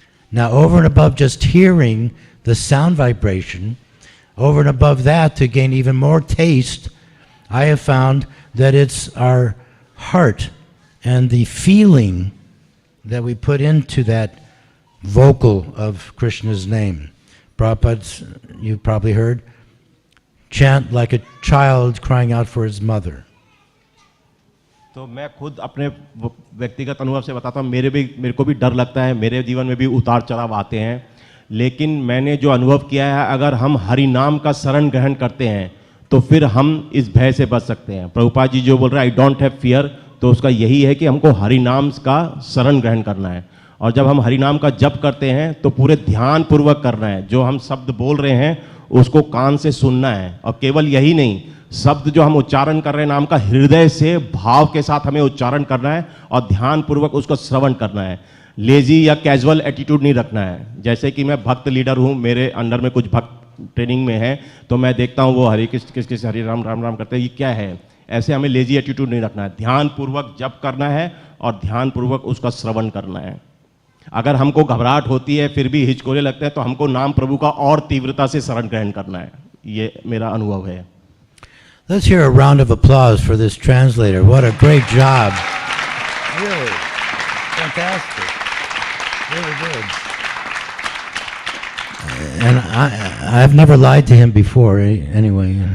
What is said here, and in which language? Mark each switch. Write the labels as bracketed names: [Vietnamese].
[English] Now, over and above just hearing the sound vibration, over and above that, to gain even more taste, I have found that it's our heart and the feeling that we put into that vocal of Krishna's name. Prabhupada's, you probably heard, chant like a child crying out for his mother. [Hindi] तो मैं खुद अपने व्यक्तिगत अनुभव से बताता हूँ, मेरे को भी डर लगता है, मेरे जीवन में भी उतार चढ़ाव आते हैं, लेकिन मैंने जो अनुभव किया है, अगर हम हरि नाम का शरण ग्रहण करते हैं तो फिर हम इस भय से बच सकते हैं। प्रभुपाद जी जो बोल रहे हैं [English] I don't have fear, [Hindi] तो उसका यही है कि हमको हरि नाम का शरण ग्रहण करना है। और जब हम हरि नाम का जप करते हैं तो पूरे ध्यान पूर्वक करना है, जो हम शब्द बोल रहे हैं उसको कान से सुनना है, और केवल यही नहीं, शब्द जो हम उच्चारण कर रहे हैं नाम का, हृदय से भाव के साथ हमें उच्चारण करना है और ध्यान पूर्वक उसको श्रवण करना है। लेजी या कैजुअल एटीट्यूड नहीं रखना है। जैसे कि मैं भक्त लीडर हूँ, मेरे अंडर में कुछ भक्त ट्रेनिंग में है, तो मैं देखता हूँ वो हरि किस हरि राम राम राम करते हैं, ये क्या है, ऐसे हमें लेजी एटीट्यूड नहीं रखना है। ध्यान पूर्वक जप करना है और ध्यान पूर्वक उसका श्रवण करना है। अगर हमको घबराहट होती है, फिर भी हिचकोले लगते हैं, तो हमको नाम प्रभु का और तीव्रता से शरण ग्रहण करना है। ये मेरा अनुभव है। [English] Let's hear a round of applause for this translator. What a great job. Really fantastic. Really good. And I've never lied to him before, anyway.